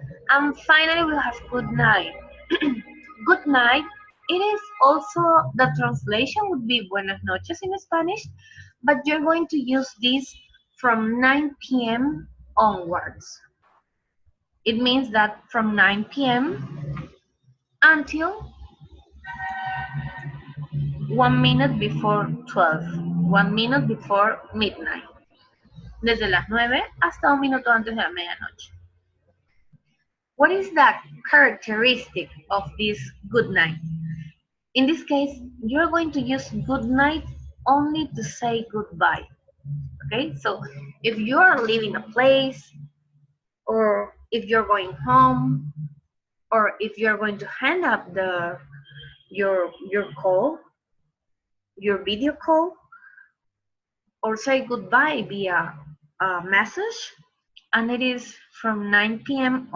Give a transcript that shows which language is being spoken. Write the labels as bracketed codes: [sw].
[en] And finally, we have good night. Good night, it is also, the translation would be [es] buenas noches [en] in Spanish, but you're going to use this from 9 p.m. onwards. It means that from 9 p.m. until 1 minute before 12, 1 minute before midnight. [es] Desde las 9 hasta un minuto antes de la medianoche. [en] What is that characteristic of this good night? In this case, you're going to use good night only to say goodbye. Okay, so if you are leaving a place, or if you're going home, or if you're going to hang up your call, your video call, or say goodbye via a message, and it is from 9 p.m.